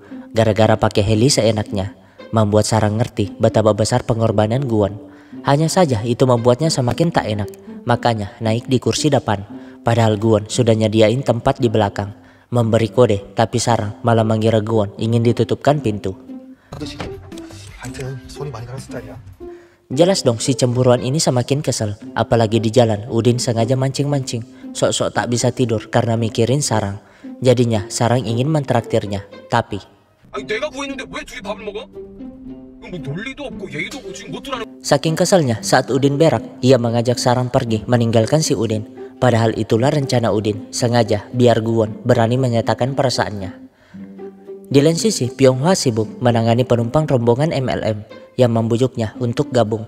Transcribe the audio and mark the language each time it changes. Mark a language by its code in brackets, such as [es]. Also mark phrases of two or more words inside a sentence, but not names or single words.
[id] Gara-gara pakai heli seenaknya, membuat Sarang ngerti betapa besar pengorbanan Guwon. Hanya saja itu membuatnya semakin tak enak, makanya naik di kursi depan. Padahal Guwon sudah nyediain tempat di belakang. Memberi kode, tapi Sarang malah mengira Guwon ingin ditutupkan pintu. [ko] 아저씨, 하여튼 손이 많이 가는 스타일이야. [id] Jelas dong si cemburuan ini semakin kesel. Apalagi di jalan Udin sengaja mancing-mancing, sok-sok tak bisa tidur karena mikirin Sarang. Jadinya Sarang ingin mentraktirnya, tapi [ko] 아니 내가 구했는데 왜 둘이 밥을 먹어? 이거 뭐 논리도 없고 예의도 없고 지금 못 들어가는. [id] saking keselnya saat Udin berak, ia mengajak Sarang pergi meninggalkan si Udin. Padahal itulah rencana Udin, sengaja biar Guwon berani menyatakan perasaannya. Di lain sisi, Pyonghwa sibuk menangani penumpang rombongan MLM yang membujuknya untuk gabung.